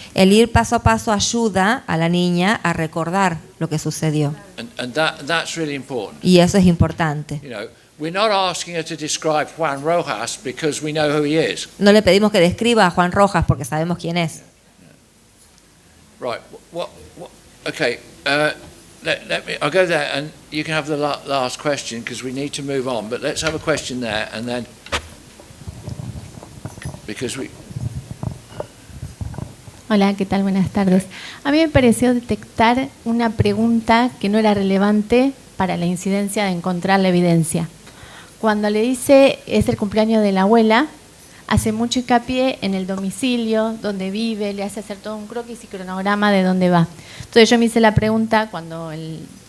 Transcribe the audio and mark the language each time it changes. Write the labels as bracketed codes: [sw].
[es] El ir paso a paso ayuda a la niña a recordar lo que sucedió. [en] And that's really important. [es] Y eso es importante. [en] You know, we're not asking her to describe Juan Rojas because we know who he is. [es] No le pedimos que describa a Juan Rojas porque sabemos quién es. [en] Right. Okay. Let me. I'll go there, and you can have the last question because we need to move on. But let's have a question there, and then because we. [es] Hola, ¿qué tal? Buenas tardes. A mí me pareció detectar una pregunta que no era relevante para la incidencia de encontrar la evidencia. Cuando le dice es el cumpleaños de la abuela, hace mucho hincapié en el domicilio, donde vive, le hace hacer todo un croquis y cronograma de dónde va. Entonces yo me hice la pregunta cuando el